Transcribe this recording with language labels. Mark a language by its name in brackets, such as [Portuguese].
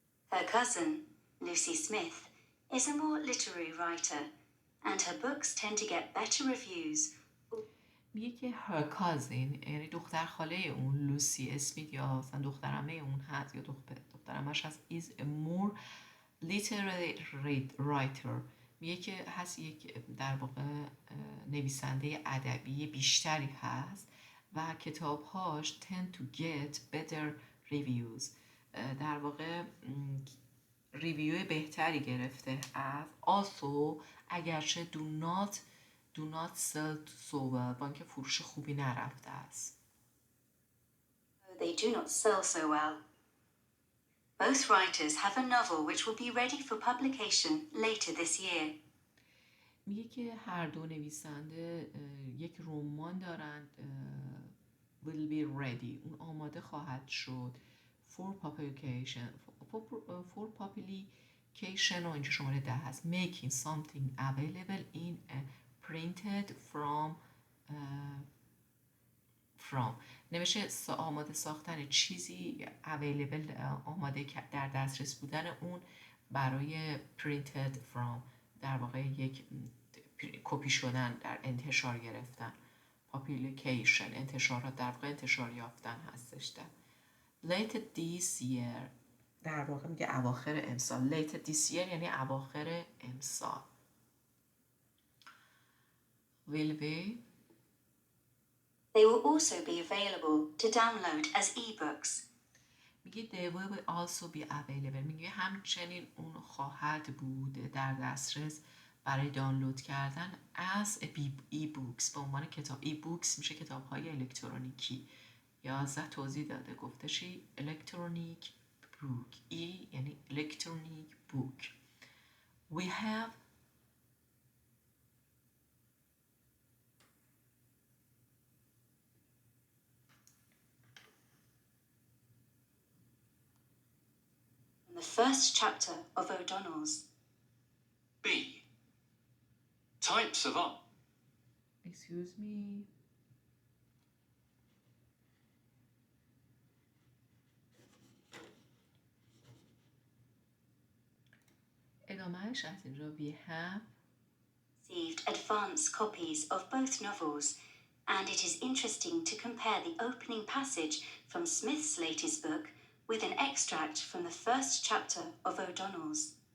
[English] Her cousin, Lucy Smith, is a more literary writer, and her books tend to get better reviews. [Persian] میگه که [English] her cousin [Persian] یعنی دختر خاله اون لوسی اسمیت یا مثلا دخترعمه اون هست یا دخترعمه‌ش هست [English] is a more literary writer، [Persian] میگه که هست یک در واقع نویسنده ادبی بیشتری هست و کتابهاش [English] tend to get better reviews، [Persian] در واقع ریویو بهتری گرفته از also اگرچه [English] do not sell so well، [Persian] با اینکه فروش خوبی نرفته است. [English] They do not sell so well. Both writers have a novel which will be ready for publication later this year. [Persian] میگه که هر دو نویسنده یک رمان دارند [English] will be ready، [Persian] اون آماده خواهد شد [English] for publication [Persian] و اینجا شماره 10 هست [English] making something available in a printed from [Persian] نمیشه آماده ساختن چیزی available آماده در دسترس بودن اون برای [English] printed from [Persian] در واقع یک کپی شدن، در انتشار گرفتن، publication انتشارات در واقع انتشار یافتن هستش. در [English] late this year [Persian] در واقع میگه اواخر امسال، late this year یعنی اواخر امسال. [English] will be They will also be available to download as ebooks. [Persian] میگه [English] they will also be available، [Persian] میگه همچنین اون خواهد بود در دسترس برای دانلود کردن [English] as e-books، [Persian] به عنوان کتاب. e-books میشه کتاب های الکترونیکی. 11 توضیح داده، گفته چی؟ [English] electronic book، [Persian] یعنی electronic book. [English] we have The first chapter of O'Donnell's. B. Types of art. excuse me [Persian] ادامهش از اینجا [English] we have received advance copies of both novels, and it is interesting to compare the opening passage from Smith's latest book with an extract from the first chapter of O'Donnell's.